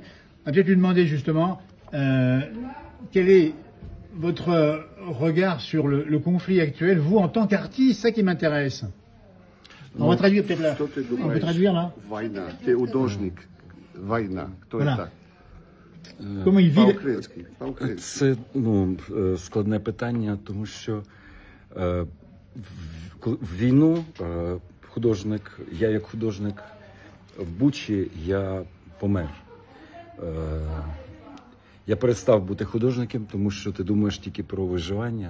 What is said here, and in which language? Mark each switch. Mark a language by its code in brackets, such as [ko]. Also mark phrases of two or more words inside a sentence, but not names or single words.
[fr] On va peut-être lui demander justement quel est votre regard sur le conflit actuel, vous en tant qu'artiste, ça qui m'intéresse. On va traduire peut-être là. On peut traduire là. Voilà. Comment il vit? [uk] Це складне питання, тому що в війну художник, я як художник в Бучі, я помер. Я перестав бути художником, тому що ти думаєш тільки про виживання.